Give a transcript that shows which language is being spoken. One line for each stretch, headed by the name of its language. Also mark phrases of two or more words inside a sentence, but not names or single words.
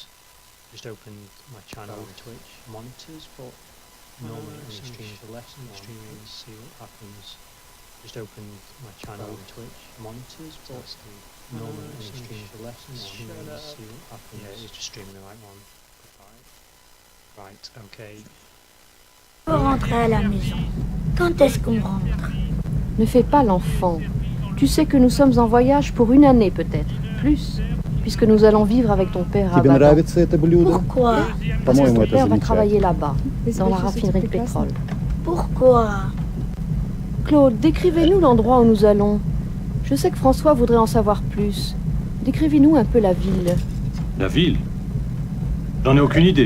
English: Just opened my channel on Twitch monitors, but normally it only streams the left one. Let's see what happens. Just opened my channel on Twitch monitors, but normally it only streams the left one. Let's see what happens. Yeah, it's just streaming the right one. Right, okay.
French: Faut rentrer à la maison. Quand est-ce qu'on rentre? Ne fais pas l'enfant. Tu sais que nous sommes en voyage pour 1 année peut-être, plus, puisque nous allons vivre avec ton père à
Russian: Тебе
French: Badan.
Russian: нравится это блюдо?
French: Pourquoi? Parce que
Russian: По-моему,
French: ton
Russian: это
French: père va
Russian: замечательно.
French: travailler là-bas, dans la raffinerie de pétrole. Pourquoi? Claude, décrivez-nous l'endroit où nous allons. Je sais que François voudrait en savoir plus. Décrivez-nous un peu la ville. La ville? J'en ai aucune idée.